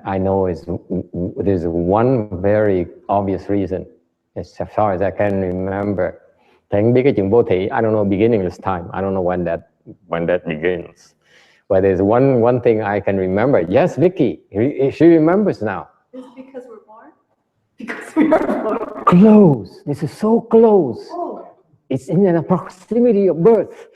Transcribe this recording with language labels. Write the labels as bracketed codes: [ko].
[en] I know there's one very obvious reason, as far as I can remember. [vi] Thầy biết cái chuyện vô thỉ. [en] I don't know beginningless time. I don't know when that begins. But there's one thing I can remember. Yes, Vicky, she remembers now. Is it because we're born? Because we are born. Close. This is so close. Oh. It's in the proximity of birth.